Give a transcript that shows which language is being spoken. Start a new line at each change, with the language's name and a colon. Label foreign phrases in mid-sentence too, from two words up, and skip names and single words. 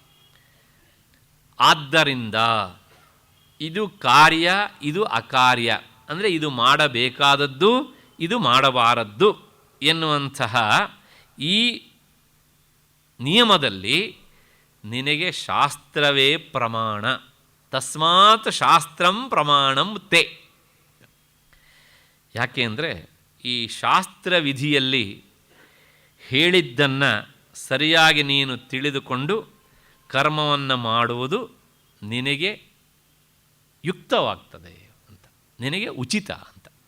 Kannada: ಆದ್ದರಿಂದ ಇದು ಕಾರ್ಯ, ಇದು ಅಕಾರ್ಯ, ಅಂದರೆ ಇದು ಮಾಡಬೇಕಾದದ್ದು, ಇದು ಮಾಡಬಾರದ್ದು ಎನ್ನುವಂತಹ ಈ ನಿಯಮದಲ್ಲಿ ನಿನಗೆ ಶಾಸ್ತ್ರವೇ ಪ್ರಮಾಣ.
Sanskrit: ತಸ್ಮಾತ್ ಶಾಸ್ತ್ರಂ ಪ್ರಮಾಣಂ ತೇ.
Kannada: ಯಾಕೆ ಅಂದರೆ ಈ ಶಾಸ್ತ್ರ ವಿಧಿಯಲ್ಲಿ ಹೇಳಿದ್ದನ್ನು ಸರಿಯಾಗಿ ನೀನು ತಿಳಿದುಕೊಂಡು ಕರ್ಮವನ್ನು ಮಾಡುವುದು ನಿನಗೆ ಯುಕ್ತವಾಗ್ತದೆ ಅಂತ, ನಿನಗೆ ಉಚಿತ ಅಂತ.